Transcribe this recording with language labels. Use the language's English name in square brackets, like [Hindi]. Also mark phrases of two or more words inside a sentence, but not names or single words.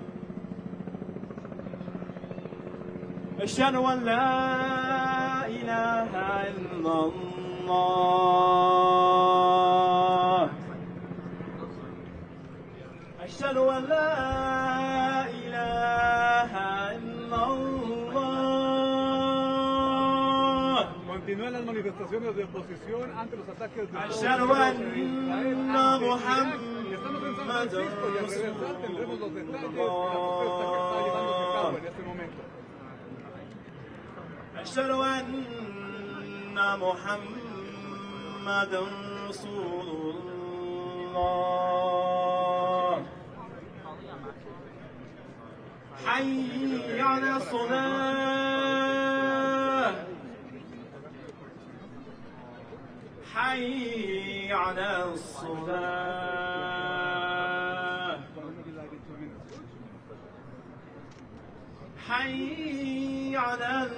[Arabic] أشهد أن لا إله إلا الله أشهد أن لا إله إلا الله. [Spanish] Continúan las manifestaciones de oposición ante los ataques de [Arabic] أشهد أن محمدا [Spanish] Estamos en San Francisco y al regresar tendremos los detalles de la protesta que está llevándose a cabo en este momento. [Arabic] أشهد أن محمدا رسول الله حي على الصلاة حي على الصلاة حي على